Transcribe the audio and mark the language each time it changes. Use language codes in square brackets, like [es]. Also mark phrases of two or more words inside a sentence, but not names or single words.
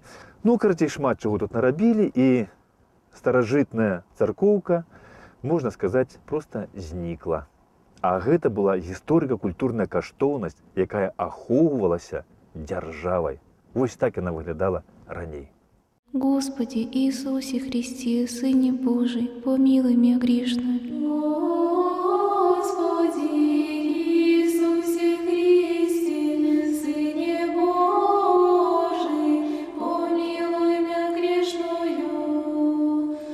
[be] Ну, карацей, шмат чаго тут нарабілі, і старажытная царкоўка, можна сказаць, проста знікла. А гэта была гісторыка-культурная каштоўнасць, якая ахоўвалася дзяржавай. Вось так яна выглядала раней. [ru] Господи Иисусе Христе, Сыне Божий, помилуй меня грешную. Господи Иисусе Христе, Сыне Божий, помилуй меня грешную.